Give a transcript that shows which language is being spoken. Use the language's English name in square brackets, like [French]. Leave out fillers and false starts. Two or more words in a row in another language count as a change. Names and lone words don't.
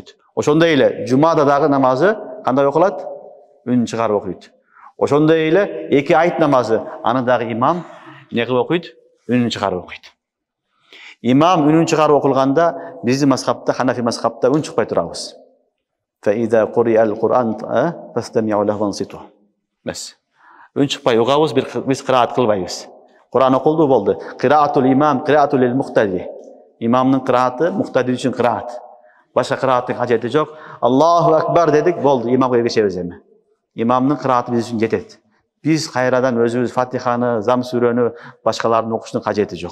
[Kyrgyz] Ошондой эле жумада дагы намазы кандай окулат? Үнүн чыгарып окуйт. Ошондой эле 2 айт намазы. Аны дагы имам не кылып окуйт? Үнүн чыгарып окуйт. Имам үнүн чыгарып окулганда биздин мазхабта, Ханафи мазхабта үн чыкпай турабыз. [Arabic] فإذا قرئ القرآن فاستمعوا له وانصتوا. [Kyrgyz] Бес. Үн чыкпай угабыз, биз кыраат кылбайбыз. Кур'ан окулду болду. [Arabic] قراءة الإمام، قراءة للمقتدي. [Kyrgyz] Имамдын кырааты мухтади үчүн кыраат. Башка кырааттын кажети жок. [Arabic] الله أكبر [Kyrgyz] дедик, болду, имамга эргешебиз эми. Имамдын кырааты биз үчүн жетет. Биз кайрадан өзүбүз Фатиханы, Зам сүрөнү башкалардын окуштун кажети жок.